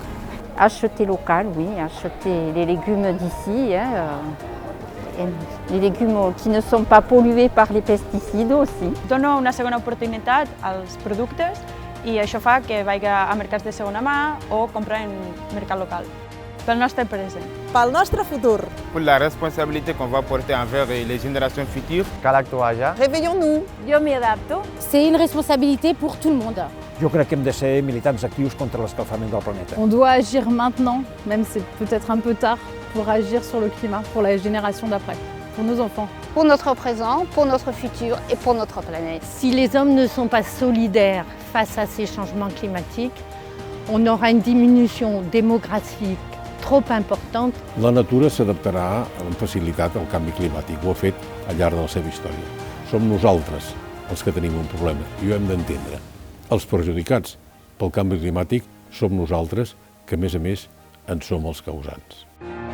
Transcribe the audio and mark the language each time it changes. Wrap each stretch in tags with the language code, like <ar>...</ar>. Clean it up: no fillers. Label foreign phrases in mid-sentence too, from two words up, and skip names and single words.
<fr>Acheter local, oui, acheter les légumes d'ici, les légumes qui ne sont pas pollués par les pesticides aussi.</fr> <ca>Dono una segona oportunitat als productes i això fa que vagi a mercats de segona mà o comprar en mercat local. Pel nostre present. Pel nostre futur.</ca> <fr>Pour la responsabilité qu'on va porter envers les générations futures.</fr> <ca>Cal actuar ja.</ca> <fr>Réveillons-nous.</fr> <ca>Jo m'hi adapto.</ca> <fr>C'est une responsabilité pour tout le monde.</fr> <ca>Jo crec que hem de ser militants actius contra l'escalfament del planeta.</ca> <fr>On doit agir maintenant, même c'est peut-être un peu tard, pour agir sur le climat, pour la génération d'après, pour nos enfants. Pour notre présent, pour notre futur et pour notre planète. Si les hommes ne sont pas solidaires face à ces changements climatiques, on aura une diminution démographique trop importante.</fr> <ca>La natura s'adaptarà amb facilitat al canvi climàtic, ho ha fet al llarg de la seva història. Som nosaltres els que tenim un problema i ho hem d'entendre. Els perjudicats pel canvi climàtic som nosaltres, que a més en som els causants.</ca>